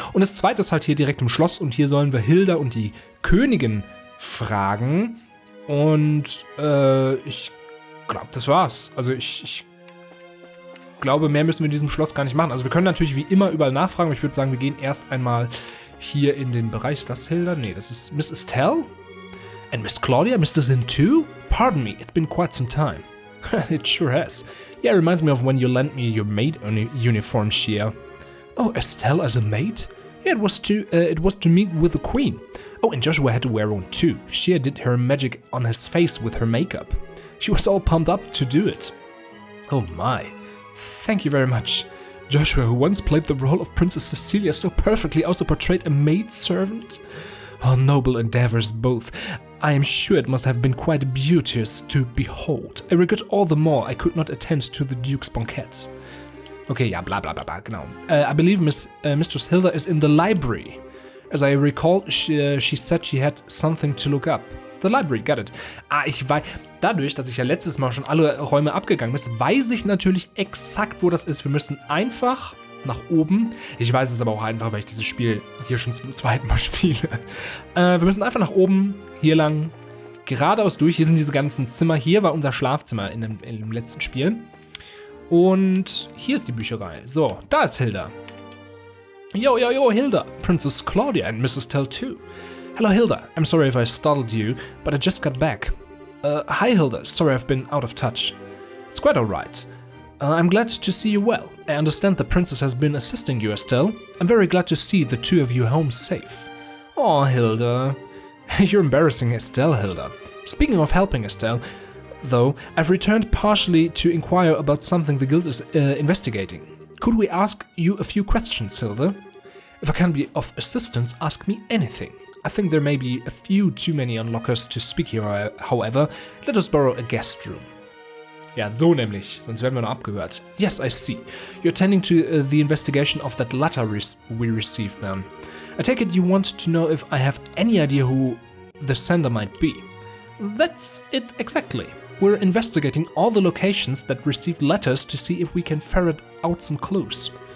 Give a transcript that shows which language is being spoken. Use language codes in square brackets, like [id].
[de] Und das zweite ist halt hier direkt im Schloss. Und hier sollen wir Hilda und die Königin fragen. Und ich glaube, das war's. Also ich glaube, mehr müssen wir in diesem Schloss gar nicht machen. Also wir können natürlich wie immer überall nachfragen, aber ich würde sagen, wir gehen erst einmal hier in den Bereich. Ist das Hilda? Nee, das ist Miss Estelle. [en] And Miss Claudia, Mr. Zin too? Pardon me, it's been quite some time. It sure has. Yeah, it reminds me of when you lent me your maid uniform, Shia. Oh, Estelle as a maid? Yeah, it was to meet with the queen. Oh, and Joshua had to wear one too. Shia did her magic on his face with her makeup. She was all pumped up to do it. Oh my. Thank you very much. Joshua, who once played the role of Princess Cecilia so perfectly, also portrayed a maidservant? Oh, noble endeavors both. I am sure it must have been quite beauteous to behold. I regret all the more I could not attend to the Duke's banquet. Okay, [de] ja, bla bla bla bla, genau. [en] I believe Mistress Hilda is in the library. As I recall, she said she had something to look up. The library, got it. [de] Ich weiß, dadurch, dass ich ja letztes Mal schon alle Räume abgegangen bin, weiß ich natürlich exakt, wo das ist. Wir müssen einfach nach oben. Ich weiß es aber auch einfach, weil ich dieses Spiel hier schon zum 2. Mal spiele. Wir müssen einfach nach oben, hier lang, geradeaus durch. Hier sind diese ganzen Zimmer. Hier war unser Schlafzimmer in dem letzten Spiel. Und hier ist die Bücherei. So, da ist Hilda. Yo, Hilda. [en] Princess Claudia and Mrs. Tell too. Hello, Hilda. I'm sorry if I startled you, but I just got back. Hi, Hilda. Sorry I've been out of touch. It's quite alright. I'm glad to see you well. I understand the princess has been assisting you, Estelle. I'm very glad to see the 2 of you home safe. Oh, Hilda. You're embarrassing Estelle, Hilda. Speaking of helping Estelle, though, I've returned partially to inquire about something the guild is investigating. Could we ask you a few questions, Hilda? If I can be of assistance, ask me anything. I think there may be a few too many unlockers to speak here, however. Let us borrow a guest room. [de] Ja, so nämlich, sonst werden wir noch abgehört. [en] Yes, I see. You're attending to the investigation of that letter we received then. I take it you want to know if I have any idea who the sender might be. That's it exactly. We're investigating all the locations that received letters to see if we can ferret out some clues.